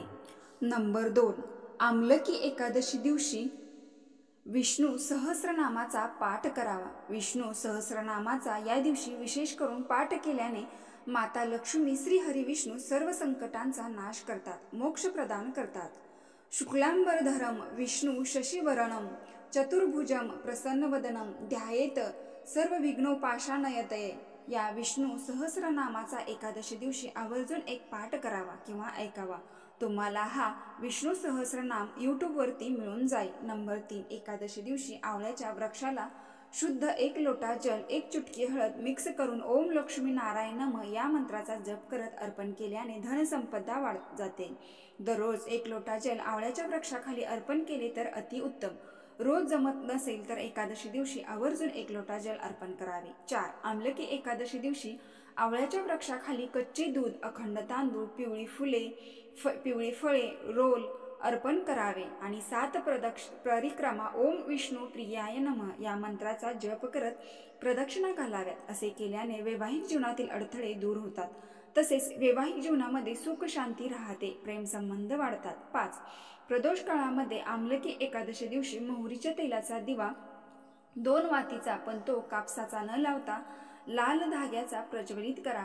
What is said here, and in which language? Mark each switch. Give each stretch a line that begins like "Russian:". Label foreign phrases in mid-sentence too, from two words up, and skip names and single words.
Marathi: नंबर 2. आमलकी एकादशी दिवशी विष्णू सहस्रनामाचा पाठ करावा. विष्णू सहस्रनामाचा या दिवशी विशेष करून पाठ केल्याने माता लक्ष्मी, श्री हरी विष्णू सर्व संकटांचा नाश करतात, मोक्ष प्रदान करतात.
Sanskrit: शुक्लांबरधरम विष्णू शशिवरणम चतुर्भुजम प्रसन्नवदनम ध्यायेत सर्वविघ्नोपाशानयतये.
Marathi: या विष्णू सहस्रनामाचा एकादशी दिवशी आवर्जून एक पाठ करावा किंवा ऐकावा. तुम्हाला हा विष्णू सहस्रनाम यूट्यूबवरती मिळून जाईल. नंबर 3. एकादशी दिवशी आवळ्याच्या वृक्षाला शुद्ध 1 लोटा जल, 1 चुटकी हळद मिक्स करून
Sanskrit: ओम लक्ष्मी नारायण नमः
Marathi: या मंत्राचा जप करत अर्पण केल्याने धनसंपदा वाढत जाते. दररोज 1 लोटा जल आवळ्याच्या वृक्षाखाली अर्पण केले तर अतिउत्तम. रोज जमत नसेल तर एकादशी दिवशी आवर्जून 1 लोटा जल अर्पण करावे. 4. आमलकी एकादशी दिवशी आवळ्याच्या वृक्षाखाली कच्चे दूध, अखंड तांदूळ, पिवळी फळे, रोल अर्पण करावे आणि 7 परिक्रमा
Sanskrit: ओम विष्णू प्रियाय नमः
Marathi: या मंत्राचा जप करत प्रदक्षिणा घालाव्यात. असे केल्याने वैवाहिक जीवनातील अडथळे दूर होतात, तसेच वैवाहिक जीवनामध्ये सुख शांती राहते, प्रेमसंबंध वाढतात. 5. प्रदोष काळामध्ये आमलकी एकादशी दिवशी मोहरीच्या तेलाचा दिवा 2 वातीचा, पण तो कापसाचा न लावता लाल धाग्याचा प्रज्वलित करावा.